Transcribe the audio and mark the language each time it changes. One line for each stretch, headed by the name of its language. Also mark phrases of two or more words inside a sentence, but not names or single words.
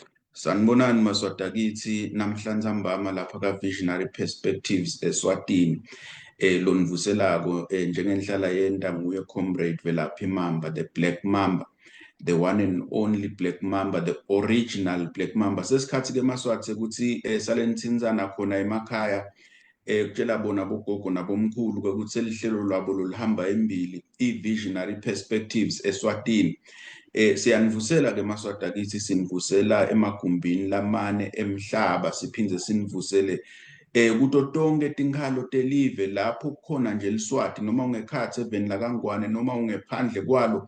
Swati: Sanibonani Maswati kithi namhlanje ambama lapha ka Visionary Perspectives eSwatini lonivuselako njengenhlala yenda nguye Comrade Velaphi Mamba,
English: the Black Mamba, the one and only Black Mamba, the original Black Mamba.
Swati: Sesikhathi ke Maswati ukuthi salenithinzana khona emakhaya kutshela bona bogogo nabomkhulu ukuthi selihlelo lwabo lolihamba embili i-Visionary Perspectives eSwatini. Siyanivusela ke Maswati akithi, sinivusela emagumbini lamane emhlaba, siphinde sinivusele kuto tonke tinkhalo telive lapho kukhona nje eLiswati, noma ungekhatsi eveni laKaNgwane noma ungephandle kwalo.